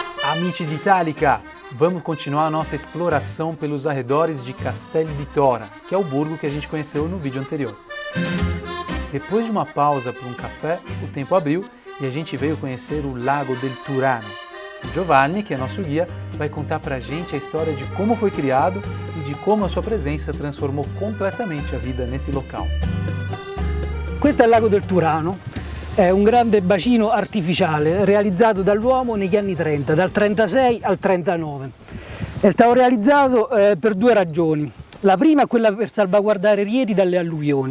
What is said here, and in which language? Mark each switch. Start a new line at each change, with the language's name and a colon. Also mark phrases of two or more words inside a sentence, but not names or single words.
Italian: Amici di Italica,
Portuguese: vamos continuar a nossa exploração pelos arredores de Castel di Tora, que é o burgo que a gente conheceu no vídeo anterior. Depois de uma pausa para um café, o tempo abriu e a gente veio conhecer o Lago del Turano. O Giovanni, que é nosso guia, vai contar pra gente a história de como foi criado e de como a sua presença transformou completamente a vida nesse local.
Italian: Questo è il Lago del Turano, è un grande bacino artificiale realizzato dall'uomo negli anni 30, dal 36 al 39. È stato realizzato per due ragioni. La prima è quella per salvaguardare rieti dalle alluvioni.